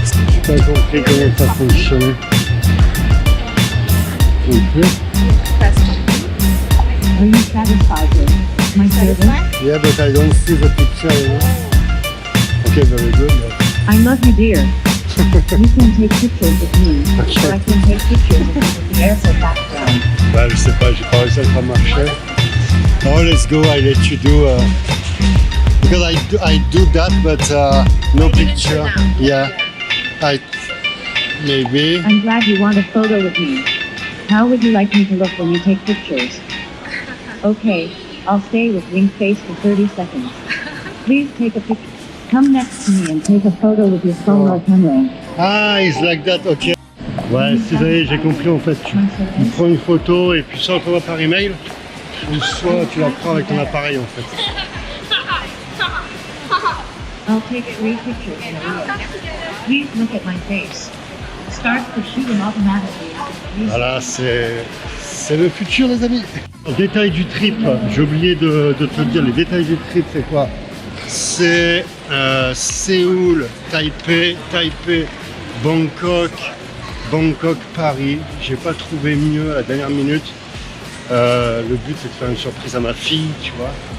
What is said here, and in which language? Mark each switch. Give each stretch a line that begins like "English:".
French: J'ai pas compris comment ça fonctionnait. Non plus.
English: Are you satisfied with my service? Yeah, but I don't see the picture, you know. Okay, very good. I love you, dear. You can take pictures with me, Okay. or I can take pictures of you with the airport background.
French: Bah, je sais pas, j'ai pas réussi à le faire marcher.
English: Oh, let's go, I let you do. Because I do that, but no picture. Yeah, maybe. I'm glad you want a photo with me. How would you like me to look when you take pictures? Okay, I'll stay with wing face for 30 seconds. Please take a picture. Come next to me and take a photo with your phone or camera. Ah, it's like that, ok.
French: Ouais, si ça y est, j'ai compris en fait. Tu prends une photo et puis soit on t'envoie par email, ou soit tu la prends avec ton appareil en fait.
English: I'll take 3 pictures in a row. Please look at my face. Start the shooting automatically.
French: Voilà, c'est le futur les amis. Détail du trip, j'ai oublié de te dire, les détails du trip c'est quoi? C'est Séoul, Taipei, Bangkok, Paris. J'ai pas trouvé mieux à la dernière minute. Le but c'est de faire une surprise à ma fille, tu vois.